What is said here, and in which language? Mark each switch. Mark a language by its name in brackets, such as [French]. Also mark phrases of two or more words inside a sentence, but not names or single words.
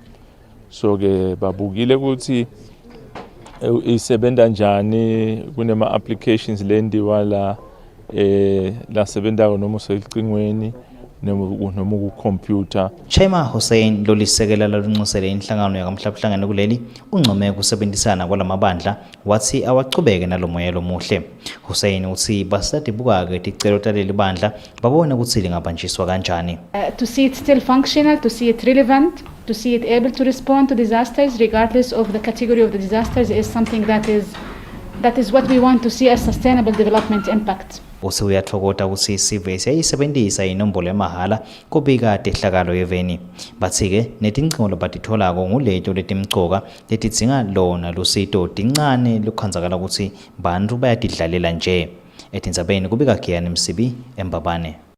[Swati] So ke babukile ukuthi isebenta njani kunema applications lendiwa la la sebendayo noma usecingweni noma ku-computer. Shama Hussein lolisekela lalunxusele inhlangano yakamhlabhlangene kuleli uncome kusebenzisana kwalamabandla wathi awachubeke nalomoya lomuhle. Hussein uthi basadibuka-ke ticelo taleli bandla babone ukuthi lingabanjiswa kanjani. [English] To see it still functional, to see it relevant, to see it able to respond to disasters regardless of the category of the disasters is something that is what we want to see as sustainable development impact. [Swati] Uthi uyatfokota ukuthi isive siyayisebenzisa inombolo yamahala kubika tehlakalo yeveni. Bathi-ke netincingo labatitholako nguleto letimcoka letidzinga lona lusito tincane lukhandzakala ukuthi bantfu bayatidlalela nje. Etindzabeni kubika Giyani Msibi eMbabane.